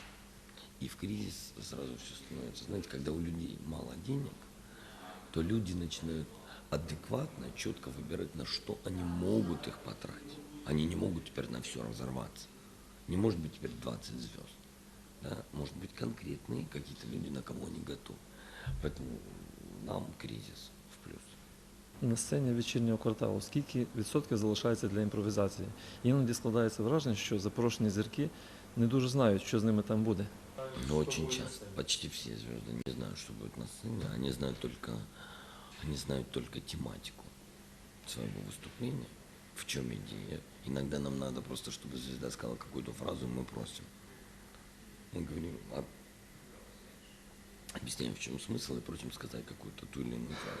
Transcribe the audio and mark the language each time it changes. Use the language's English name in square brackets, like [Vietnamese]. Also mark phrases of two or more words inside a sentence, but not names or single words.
[Russian] И в кризис сразу все становится, знаете, когда у людей мало денег, то люди начинают адекватно, четко выбирать, на что они могут их потратить. Они не могут теперь на все разорваться. Не может быть теперь 20 звезд. Да? Может быть конкретные какие-то люди, на кого они готовы. Поэтому нам кризис в плюс. [Ukrainian] На сцені вечірнього кварталу скільки відсотків залишається для імпровізації? Іноді складається враження, що запрошені зірки не дуже знають, що з ними там буде. [Russian] Но очень часто, почти все звезды не знают, что будет на сцене, они знают только тематику своего выступления, в чем идея. Иногда нам надо просто, чтобы звезда сказала какую-то фразу, и мы просим. Мы говорим, объясняем, в чем смысл, и просим сказать какую-то ту или иную фразу.